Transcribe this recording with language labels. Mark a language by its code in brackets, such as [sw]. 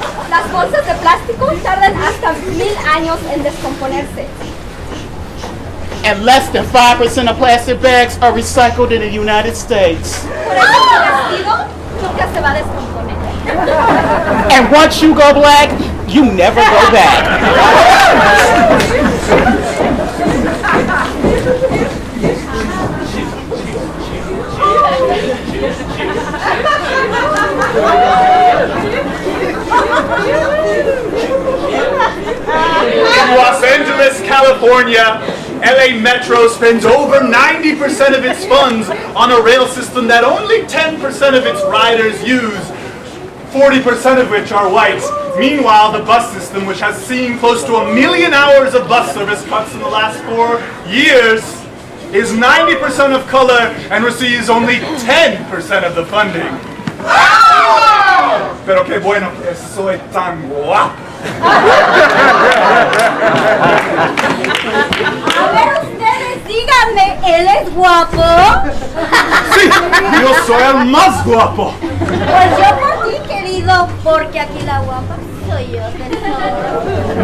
[es] Las bolsas de plástico tardan hasta 1000 años en descomponerse. [en] And less than 5% of plastic bags are recycled in the United States. [es] Por eso el vestido nunca se va a descomponer. [en] And once you go black, you never go back. Los Angeles, California, LA Metro spends over 90% of its funds on a rail system that only 10% of its riders use, 40% of which are white. Meanwhile, the bus system, which has seen close to 1 million hours of bus service cuts in the last 4 years, is 90% of color and receives only 10% of the funding. [es] Pero qué bueno que soy tan guapo. A ver ustedes, díganme, ¿él es guapo? Sí, yo soy el más guapo. Pues yo por ti, querido, porque aquí la guapa soy yo, tesoro.